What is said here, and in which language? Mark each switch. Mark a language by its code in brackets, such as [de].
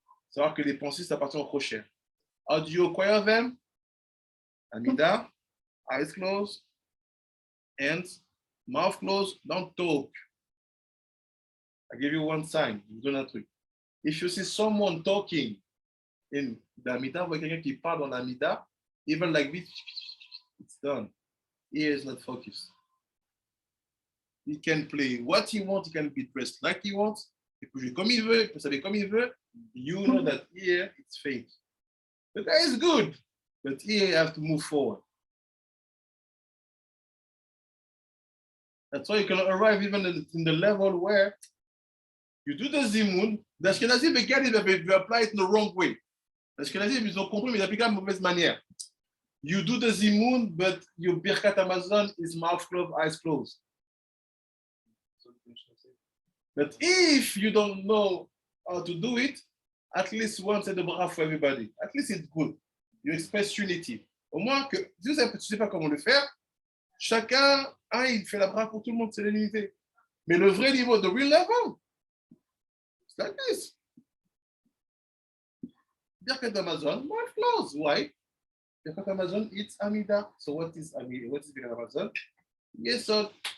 [fr] Savoir que les pensées appartiennent au Chosher. [en] How do you acquire them? Amida, eyes closed, hands, mouth closed, don't talk. I give you one sign. If you see someone talking in the Amida, [fr] vous voyez quelqu'un qui parle dans l'Amida, [en] even like this, it's done. He is not focused. He can play what he wants, he can be dressed like he wants, [fr] il peut jouer comme il veut, [en] il peut s'habiller comme il veut. You know that here it's fake. The guy is good, but here you have to move forward. That's why you can arrive even in the level where you do the zimun. The Ashkenazi, they get it, they apply it in the wrong way. [fr] The Ashkenazi, ils ont compris, mais ils appliquent de mauvaise manière. [en] You do the zimun, but your Birkat Amazon is mouth closed, eyes closed. But if you don't know how to do it, at least one set the bracha for everybody. At least it's good. You express unity. [fr] Au moins que, si tu ne sais pas comment le faire, chacun, il fait la bracha pour tout le monde, c'est l'unité. Mais le vrai niveau, [en] the real level, it's like this. Birkat Amazon, mouth closed. Why? Birkat Amazon, it's Amida. So what is Amida? What is Birkat Amazon? Yes, sir.